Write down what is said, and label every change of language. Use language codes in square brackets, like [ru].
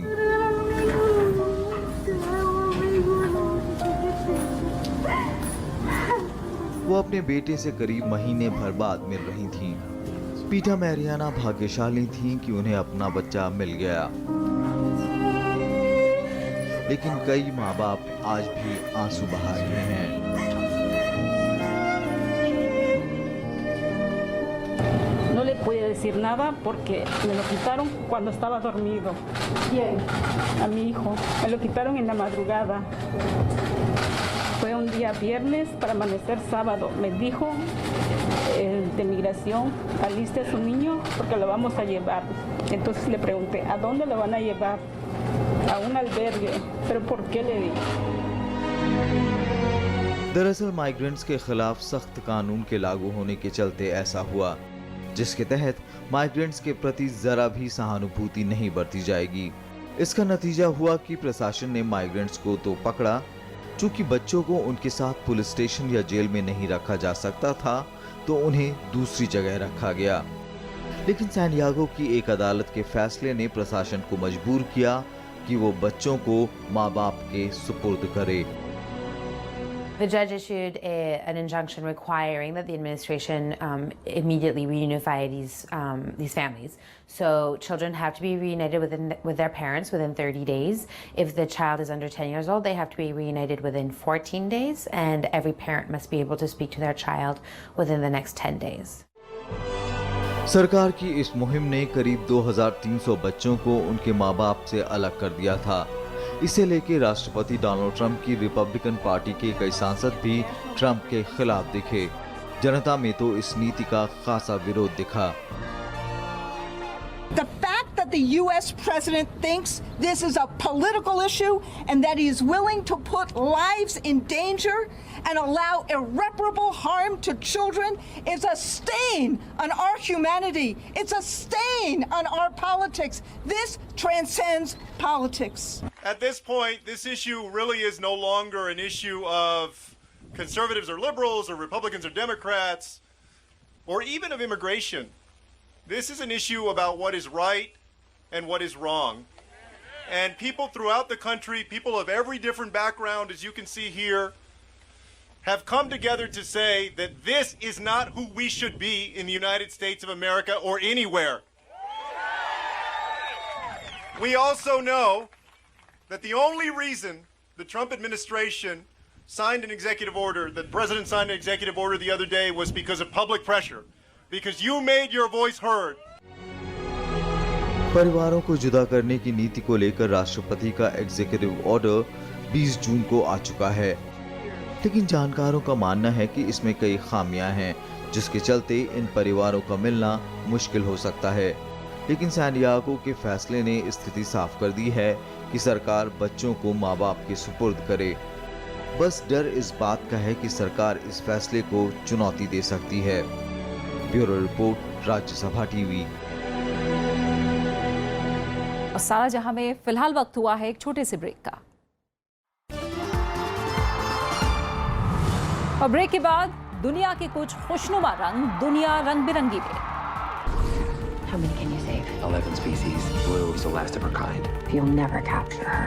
[hi] वो अपने बेटे से करीब महीने भर बाद मिल रही थीं। बीटा मैरियाना भाग्यशाली थीं कि उन्हें अपना बच्चा मिल गया, लेकिन कई माँ बाप आज भी आंसू बहा रहे हैं। [es] No le pude decir nada porque me lo quitaron cuando estaba dormido. ¿Quién? A mi hijo. Me lo quitaron en la madrugada. Fue un día viernes para amanecer sábado. Me dijo de migración, aliste a su niño porque lo vamos a llevar. Entonces le pregunté, ¿a dónde lo van a llevar? A un albergue. ¿Pero por qué le di? [hi] दरअसल migrants के खिलाफ सख्त कानून के लागू होने के चलते ऐसा हुआ, जिसके तहत माइग्रेंट्स के प्रति जरा भी सहानुभूति नहीं बरती जाएगी। इसका नतीजा हुआ कि प्रशासन ने माइग्रेंट्स को तो पकड़ा, चूंकि बच्चों को उनके साथ पुलिस स्टेशन या जेल में नहीं रखा जा सकता था तो उन्हें दूसरी जगह रखा गया। लेकिन सैंडियागो की एक अदालत के फैसले ने प्रशासन को मजबूर किया कि वो बच्चों को माँ बाप के सुपुर्द करे। [en] The judge issued an injunction requiring that the administration immediately reunify these families. So children have to be reunited with their parents within 30 days. If the child is under 10 years old, they have to be reunited within 14 days, and every parent must be able to speak to their child within the next 10 days. [hi] सरकार की इस मुहिम ने करीब 2300 बच्चों को उनके माँ बाप से अलग कर दिया था। इसे लेकर राष्ट्रपति डोनाल्ड ट्रंप की रिपब्लिकन पार्टी के कई सांसद भी ट्रंप के खिलाफ दिखे। जनता में तो इस नीति का खासा विरोध दिखा। [en] The fact that the U.S. president thinks this is a political issue and that he is willing to put lives in danger and allow irreparable harm to children is a stain on our humanity. It's a stain on our politics. This transcends politics. At this point, this issue really is no longer an issue of conservatives or liberals or Republicans or Democrats or even of immigration. This is an issue about what is right and what is wrong. And people throughout the country, people of every different background, as you can see here, have come together to say that this is not who we should be in the United States of America or anywhere. We also know that the only reason the Trump administration signed an executive order, the president signed an executive order the other day, was because of public pressure. Because you made your voice heard. [hi] परिवारों को जुदा करने की नीति को लेकर राष्ट्रपति का एग्जीक्यूटिव ऑर्डर 20 जून को आ चुका है, लेकिन जानकारों का मानना है कि इसमें कई खामियां हैं, जिसके चलते इन परिवारों का मिलना मुश्किल हो सकता है। लेकिन सैंडियागो के फैसले ने स्थिति साफ कर दी है कि सरकार बच्चों को माँ बाप के सुपुर्द करे। बस डर इस बात का है कि सरकार इस फैसले को चुनौती दे सकती है। Bureau report, Rajya Sabha TV. और सारा जहां में फिलहाल वक्त हुआ है एक छोटे से ब्रेक का, और ब्रेक के बाद दुनिया के कुछ खुशनुमा रंग दुनिया रंग बिरंगी में। [en] How many can you save? 11 species. Blue is the last of her kind. You'll never capture her.